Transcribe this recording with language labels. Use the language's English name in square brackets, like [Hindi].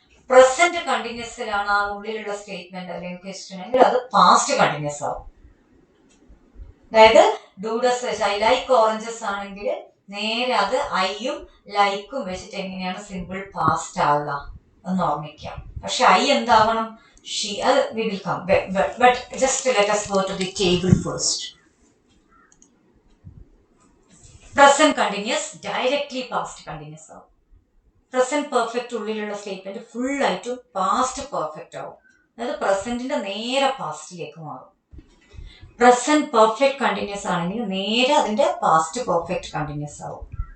[Malayalam] Present കണ്ടിന്യൂസിലാണ് ആ ഉള്ളിലുള്ള statement അല്ലെങ്കിൽ ക്വസ്റ്റ്യൻ എങ്കിൽ അത് പാസ്റ്റ് കണ്ടിന്യൂസ് ആവും. അതായത് ഡൂഡസ് വെച്ച് [English] I like oranges [Malayalam] ആണെങ്കിൽ നേരെ അത് ഐയും ലൈക്കും വെച്ചിട്ട് എങ്ങനെയാണ് സിമ്പിൾ പാസ്റ്റ് ആവുക എന്ന് ഓർമ്മിക്കാം. പക്ഷെ ഐ എന്താവണം, ഷീ, അത് [English] We will come. But just let us go to the table first. [Malayalam] Present continuous directly past continuous ആവും. പ്രസന്റ് പെർഫെക്റ്റ് ഉള്ളിലുള്ള സ്റ്റേറ്റ്മെന്റ് ഫുൾ ആയിട്ടും പാസ്റ്റ് പെർഫെക്റ്റ് ആവും. അതായത് പ്രസന്റിന്റെ നേരെ പാസ്റ്റിലേക്ക് മാറും. പ്രസന്റ് പെർഫെക്റ്റ് കണ്ടിന്യൂസ് ആണെങ്കിൽ നേരെ അതിന്റെ പാസ്റ്റ് പെർഫെക്റ്റ് കണ്ടിന്യൂസ് ആവും.